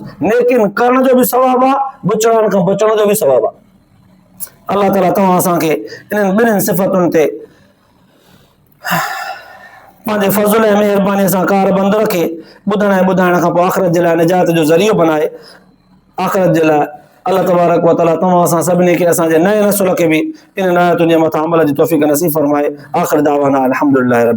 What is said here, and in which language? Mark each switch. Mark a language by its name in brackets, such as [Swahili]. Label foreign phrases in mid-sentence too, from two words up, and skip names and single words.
[Sindhi] नेकिन करण जो बि सवाबु आहे, बुचड़नि खां बचण जो बि सवाबु आहे। अलाह ताला तव्हां असांखे इन्हनि ॿिन्हिनि सिफ़तुनि ते पंहिंजे फज़ल ऐं महिरबानी सां कारबंद रखे, ॿुधण ऐं ॿुधाइण खां पोइ आख़िरत जे लाइ निजात जो ज़रियो बनाए। आख़िरत जे लाइ [Arabic] الله تبارك وتعالى [Sindhi] तव्हां असां सभिनी खे, असांजे नए नसुल खे बि इन आयतुनि जे मथां अमल जी तौफ़ीक़ नसीब फरमाए। [Arabic] آخر دعوانا الحمد لله رب